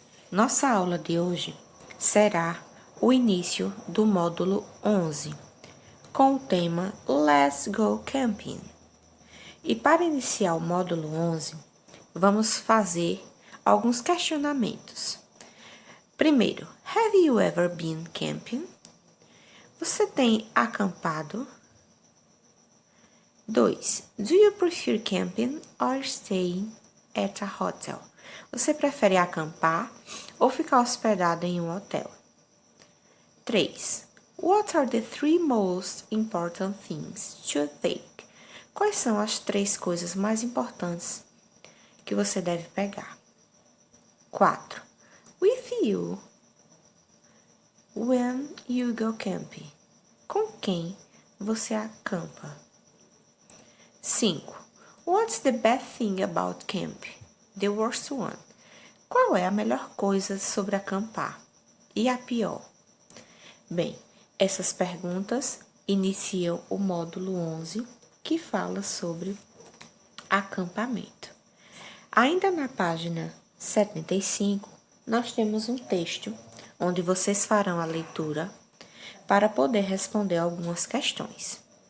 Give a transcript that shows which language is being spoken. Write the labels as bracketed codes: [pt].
[pt] Nossa aula de hoje será o início do módulo 11, com o tema Let's Go Camping. E para iniciar o módulo 11, vamos fazer alguns questionamentos. [en] Primeiro, have you ever been camping? [pt] Você tem acampado? [en] 2. Do you prefer camping or staying at a hotel? [pt] Você prefere acampar ou ficar hospedado em um hotel? 3. [en] What are the 3 most important things to take? [pt] Quais são as 3 coisas mais importantes que você deve pegar? 4. [en] With you when you go camping. [pt] Com quem você acampa? 5. [en] What's the bad thing about camp? The worst one. [pt] Qual é a melhor coisa sobre acampar? E a pior? Bem, essas perguntas iniciam o módulo 11, que fala sobre acampamento. Ainda na página 75, nós temos um texto onde vocês farão a leitura para poder responder algumas questões.